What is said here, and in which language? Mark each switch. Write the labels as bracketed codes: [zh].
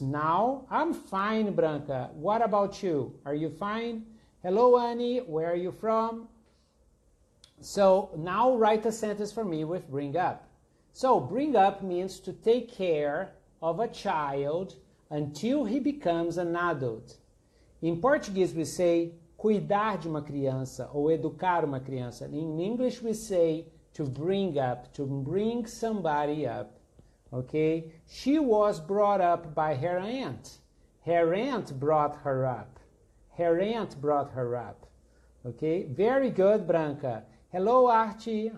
[en] Now, I'm fine, Branca. What about you? Are you fine? Hello, Annie. Where are you from? So now write a sentence for me with bring up. So bring up means to take care of a child until he becomes an adult. [pt] Em português [en] we say [pt] cuidar de uma criança ou educar uma criança. [en] In English we say to bring up, to bring somebody up. Okay? She was brought up by her aunt. Her aunt brought her up. Her aunt brought her up. Okay? Very good, Branca. Hello, Archie.